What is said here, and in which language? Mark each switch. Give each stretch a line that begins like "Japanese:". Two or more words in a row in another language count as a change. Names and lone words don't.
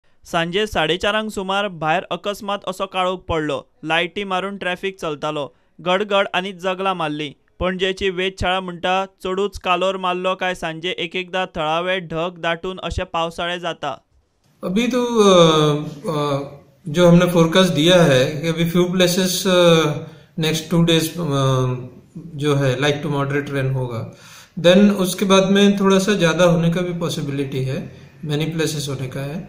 Konkani: सांजे 4:30 सुमार भायर अकस्मात असो काळोख पडलो। लायटी मारून ट्रॅफिक चलतालो। गडगड आनी जगलां मारली। पणजेची वेधशाळा म्हणटा चडूच कालोर मारलो काय सांजे एकएकदा थळावे ढग दाटून अशें पावसाळें जाता।
Hindi: अभी तो जो हमने फोरकास्ट दिया है कि अभी
English: few places next 2 days
Hindi: जो है
English: light to moderate rain
Hindi: होगा। देन उसके बाद में थोड़ा सा ज्यादा होने का भी पॉसिबिलिटी है,
English: many places
Hindi: होने का है।